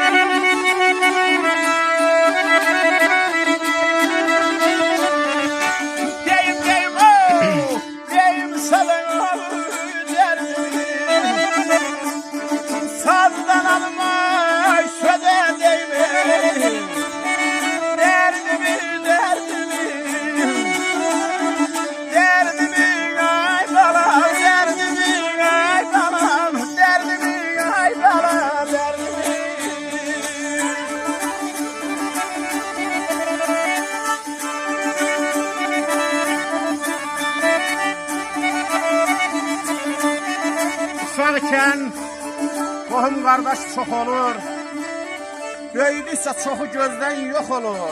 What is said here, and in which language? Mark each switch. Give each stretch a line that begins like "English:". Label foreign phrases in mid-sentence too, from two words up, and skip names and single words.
Azerbaijani: Sazdan almay şöyle deyme. Derdimi, derdimi, derdimi ay balam, derdimi ay balam, derdimi ay balam, derdimi. Uşaqkən qohum qardaş çox olur. Böyüdükcə çoxu gözdən yox olur.